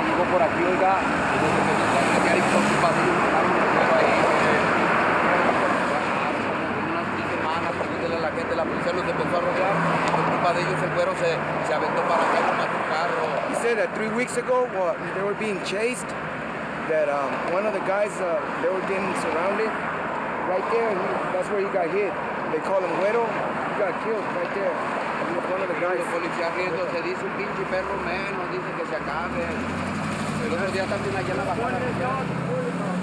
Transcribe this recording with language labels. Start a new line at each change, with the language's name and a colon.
Spanish: Por aquí, oiga, hay preocupación, unas 10 semanas, pregúntele a la gente, la policía los empezó a rodear, por culpa de ellos el güero se aventó para acá con su carro.
English: He said that 3 weeks ago, they were being chased, that one of the guys, they were getting surrounded right there, that's where he got hit. They call him Güero, he got killed right there. He was one of the guys.
Spanish: Los policías riendo, se dice un pinche perro menos, dice que se acabe. El otro día también allá en la bajada.